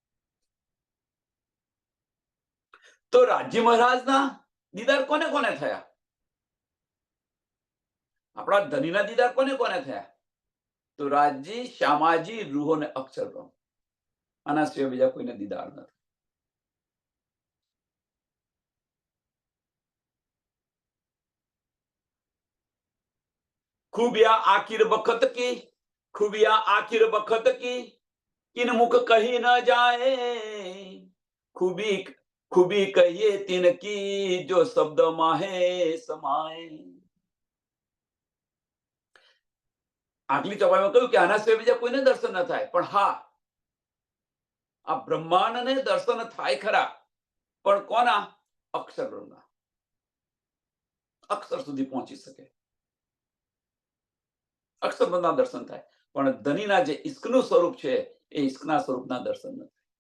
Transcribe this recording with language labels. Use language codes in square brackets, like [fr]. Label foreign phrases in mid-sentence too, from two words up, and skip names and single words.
[gu] તો રાજ્ય મહારાજના દીદાર કોને કોને થયા? આપણા ધણીના દીદાર કોને કોને થયા? તો રાજજી, શ્યામાજી, રૂહો ને અક્ષરબ્રહ્મ. આના સિવાય બીજા કોઈને દીદાર નથી. [hi] खूबिया आखिर बखत की, खूबिया आखिर बखत की, किन मुख कही न जाए, खूबी खूबी कहिए तिनकी, जो शब्द माहे समाए. [gu] આગલી ચોપાઈમાં કહ્યું કે આના સિવાય બીજા કોઈને દર્શન ન થાય, પણ હા, આ બ્રહ્માંડને દર્શન થાય ખરા, પણ કોના? અક્ષર બ્રહ્મના. અક્ષર સુધી પહોંચી શકે, અક્ષર બ્રહ્મના દર્શન થાય, પણ ધનીના જે ઈશ્કનું સ્વરૂપ છે એ ઈશ્કના સ્વરૂપના દર્શન નથી.